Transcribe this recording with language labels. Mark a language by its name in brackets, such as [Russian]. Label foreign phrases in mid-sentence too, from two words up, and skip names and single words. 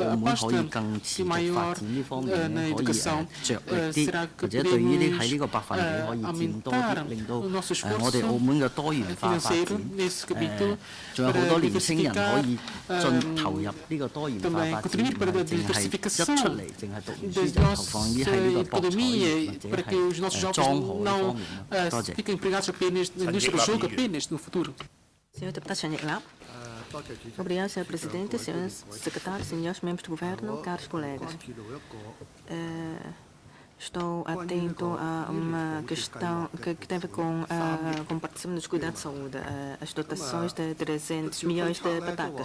[Cantonese] 澳門可以更持續發展呢方面咧，可以着力啲，或者對於喺呢個百分比可以佔多啲，令到我哋澳門嘅多元化發展，仲有好多年青人可以投入呢個多元化發展，唔係淨係一出嚟淨係讀完書就投放於喺呢個博彩業或者係莊荷呢方面咯。多謝。 [Portuguese] Senhor deputado Chanhiclap. Obrigado, Sr. Presidente, senhores secretários, senhores membros do governo, caros colegas. Estou atento a uma questão que tem a ver com a participação dos cuidados de saúde, as dotações de 300 milhões de patacas.